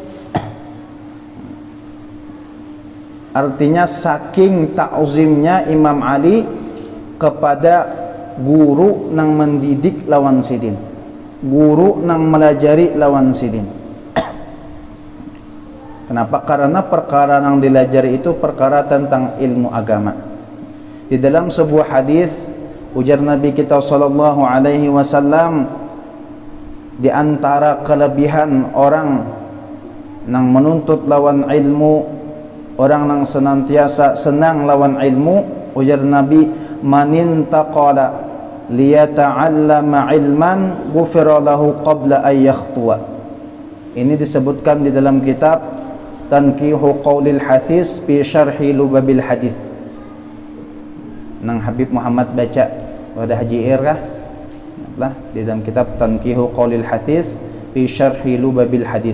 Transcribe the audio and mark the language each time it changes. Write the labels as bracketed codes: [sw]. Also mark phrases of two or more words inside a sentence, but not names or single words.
[bjn] Artinya saking ta'zimnya Imam Ali kepada guru yang mendidik lawan sidin, guru yang melajari lawan sidin. Kenapa? Karena perkara yang dilajari itu perkara tentang ilmu agama. Di dalam sebuah hadis ujar Nabi kita [ar] صلى الله عليه وسلم, [bjn] di antara kelebihan orang yang menuntut lawan ilmu, orang yang senantiasa senang lawan ilmu, ujar Nabi, [ar] من انتقل ليتعلم علما غفر له قبل أن يخطو. [bjn] Ini disebutkan di dalam kitab Tanqihu Qaulil Hafiz fi Syarhi Lubabil Hadis, nang Habib Muhammad baca pada Haji Irkah lah, di dalam kitab Tanqihu Qaulil Hafiz fi Syarhi Lubabil Hadis.